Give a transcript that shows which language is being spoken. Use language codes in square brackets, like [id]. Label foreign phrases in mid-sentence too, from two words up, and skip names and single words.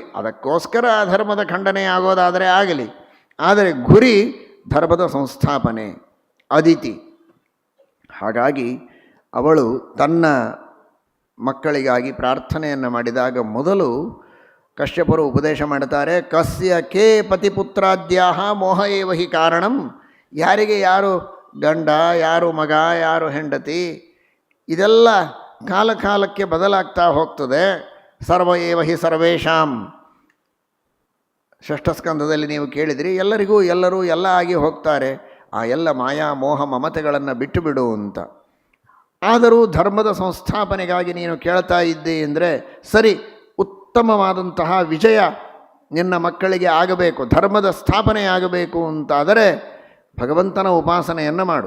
[kn] ಅದಕ್ಕೋಸ್ಕರ ಆ ಧರ್ಮದ ಖಂಡನೆ ಆಗೋದಾದರೆ ಆಗಲಿ, ಆದರೆ ಗುರಿ ಧರ್ಮದ ಸಂಸ್ಥಾಪನೆ, ಅದಿತಿ. ಹಾಗಾಗಿ ಅವಳು ತನ್ನ ಮಕ್ಕಳಿಗಾಗಿ ಪ್ರಾರ್ಥನೆಯನ್ನು ಮಾಡಿದಾಗ ಮೊದಲು ಕಶ್ಯಪರು ಉಪದೇಶ ಮಾಡ್ತಾರೆ, [sa] ಕಸ್ಯ ಕೇ ಪತಿಪುತ್ರಾದ್ಯಾಹ ಮೋಹ ಏವ ಹಿ ಕಾರಣಂ. [kn] ಯಾರಿಗೆ ಯಾರು ಗಂಡ, ಯಾರು ಮಗ, ಯಾರು ಹೆಂಡತಿ, ಇದೆಲ್ಲ ಕಾಲ ಕಾಲಕ್ಕೆ ಬದಲಾಗ್ತಾ ಹೋಗ್ತದೆ. [sa] ಸರ್ವ ಏವ ಹಿ ಸರ್ವೇಷಾಂ, [kn] ಷಷ್ಠಸ್ಕಂಧದಲ್ಲಿ ನೀವು ಕೇಳಿದ್ರಿ, ಎಲ್ಲರಿಗೂ ಎಲ್ಲರೂ ಎಲ್ಲ ಆಗಿ ಹೋಗ್ತಾರೆ. ಆ ಎಲ್ಲ ಮಾಯಾ ಮೋಹ ಮಮತೆಗಳನ್ನು ಬಿಟ್ಟು ಬಿಡು ಅಂತ. ಆದರೂ ಧರ್ಮದ ಸಂಸ್ಥಾಪನೆಗಾಗಿ ನೀನು ಕೇಳ್ತಾ ಇದ್ದಿ ಅಂದರೆ ಸರಿ, ಉತ್ತಮವಾದಂತಹ ವಿಜಯ ನಿನ್ನ ಮಕ್ಕಳಿಗೆ ಆಗಬೇಕು, ಧರ್ಮದ ಸ್ಥಾಪನೆ ಆಗಬೇಕು ಅಂತಾದರೆ ಭಗವಂತನ ಉಪಾಸನೆಯನ್ನು ಮಾಡು.